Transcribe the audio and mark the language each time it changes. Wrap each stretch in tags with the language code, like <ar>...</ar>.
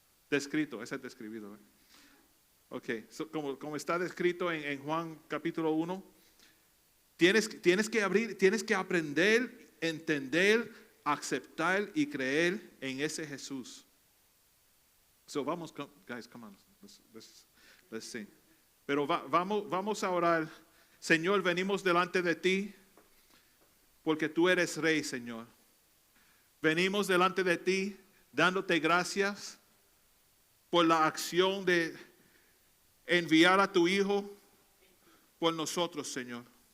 <es>Descrito, ese es describido. Ok, como está descrito en Juan capítulo 1, tienes que aprender, entender, aceptar y creer en ese Jesús.</es> <en>So</en> <es>vamos,</es> <en>guys, come on, let's sing.</en> <es>Pero vamos a orar. Señor, venimos delante de ti porque tú eres Rey, Señor. Venimos delante de ti dándote gracias por la acción de enviar a tu Hijo por nosotros, Señor.</es>